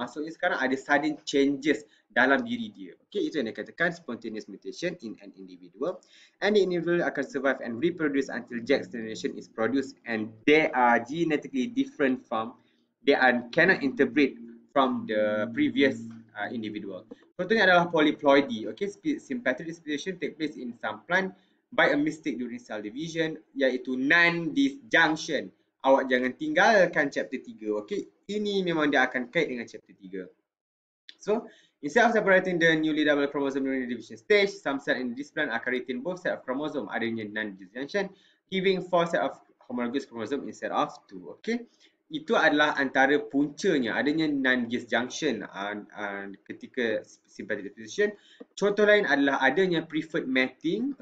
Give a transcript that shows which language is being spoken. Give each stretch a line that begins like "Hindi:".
Malay: Maksudnya sekarang ada sudden changes dalam diri dia.
English: Okay, itu yang dikatakan spontaneous mutation in an individual. And the individual akan survive and reproduce until next generation is produced, and they are genetically different from, cannot interbreed from the previous individual.
Malay: Contohnya adalah polyploidy.
English: Okay, sympatric speciation take place in some plant by a mistake during cell division, iaitu non-disjunction.
Malay: Awak jangan tinggalkan chapter 3. Okay, ini memang dia akan kait dengan chapter 3.
English: So, instead of separating the newly double chromosome during the division stage, some cells in this plant akan retain both set of chromosome, adanya non-disjunction, giving 4 set of homologous chromosome instead of 2.
Malay: Okay, itu adalah antara puncanya, adanya non-disjunction ketika sympatric speciation. Contoh lain adalah adanya preferred mating.